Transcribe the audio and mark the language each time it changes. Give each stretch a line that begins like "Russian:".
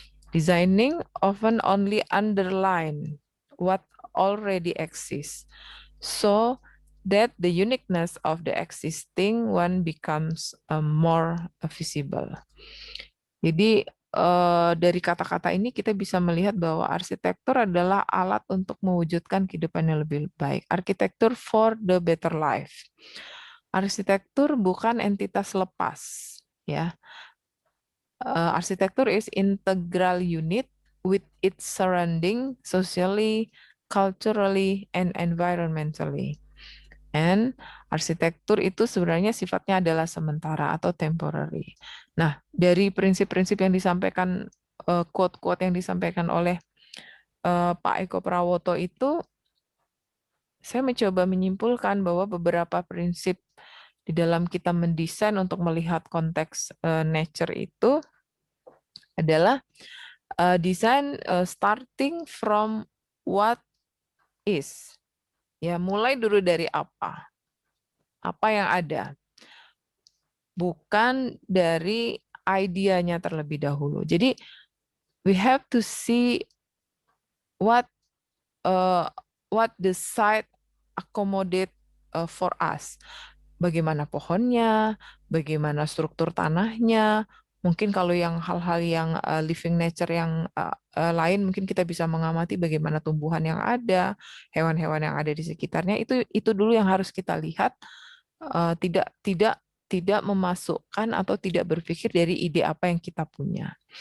English: Designing often only underline what already exists, so that the uniqueness of the existing one becomes more visible.
Indonesian: Jadi dari kata-kata ini kita bisa melihat bahwa arsitektur adalah alat untuk mewujudkan kehidupan yang lebih baik. Arsitektur
English: for the better life.
Indonesian: Arsitektur bukan entitas lepas, ya.
English: Arsitektur is integral unit with its surrounding socially, culturally, and environmentally.
Indonesian: And arsitektur itu sebenarnya sifatnya adalah sementara atau temporary. Nah, dari prinsip-prinsip yang disampaikan, quote-quote yang disampaikan oleh Pak Eko Prawoto itu, saya mencoba menyimpulkan bahwa beberapa prinsip di dalam kita mendesain untuk melihat konteks nature itu adalah desain
English: starting from what is.
Indonesian: Ya, mulai dulu dari apa yang ada. Bukan dari idenya terlebih dahulu.
English: Jadi we have to see what the site accommodate for us.
Indonesian: Bagaimana pohonnya, bagaimana struktur tanahnya. Mungkin kalau yang hal-hal yang living nature yang lain, mungkin kita bisa mengamati bagaimana tumbuhan yang ada, hewan-hewan yang ada di sekitarnya. Itu dulu yang harus kita lihat. Tidak memasukkan atau tidak berpikir dari ide apa yang kita punya.